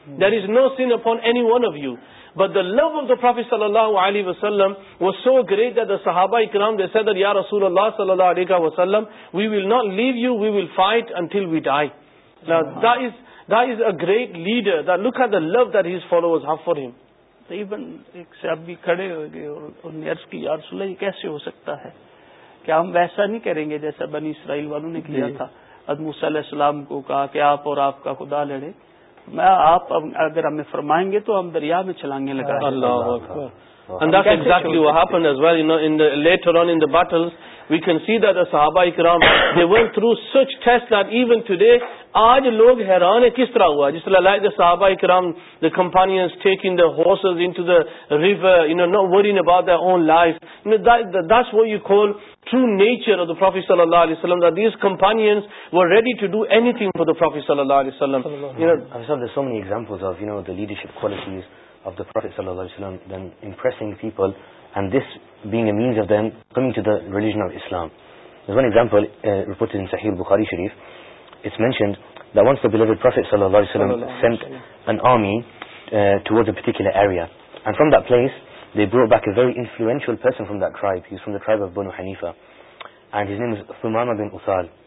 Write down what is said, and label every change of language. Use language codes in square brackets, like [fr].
[en] There is no sin upon any one of you. But the love of the Prophet sallallahu alaihi wasallam was so great that the Sahaba Ikram, they said that Ya Rasulullah sallallahu alaihi wasallam, we will not leave you, we will fight until we die. Now that is, That is a great leader. That look at the love that his followers have for him. [ur] Even ایک صاحب بھی کھڑے ہو گئے اور انہوں نے عرض کی یا رسول اللہ یہ کیسے ہو سکتا ہے کہ ہم ویسا نہیں کریں گے جیسا بنی اسرائیل والوں نے کیا تھا. حضرت موسیٰ علیہ السلام کو کہا کہ آپ اور آپ کا خدا لڑے, میں آپ اگر ہمیں فرمائیں گے تو ہم دریا میں چھلانگیں لگا. اللہ اکبر. [en] And that's exactly what happened as well, you know, in the later on in the battles we can see that the sahaba ikram they went through such tests that even today [ur] آج لوگ حیران ہیں کس طرح ہوا. [en] جس طرح like the صحابہ اکرام the companions taking the horses into the river, you know not worrying about their own life, that's what you call true nature of the Prophet صلی اللہ علیہ وسلم, that these companions were ready to do anything for the Prophet صلی اللہ علیہ وسلم. You know حضرت صاحب, there so many examples of you know the leadership qualities of the Prophet صلی اللہ علیہ وسلم then impressing people and this being a means of them coming to the religion of Islam. There one example reported in صحیح البخاری شریف. It's mentioned that once the beloved Prophet sallallahu alaihi wasallam sent an army towards a particular area, and from that place they brought back a very influential person from that tribe. He's from the tribe of Banu Hanifa and his name is Thumama bin Uthal.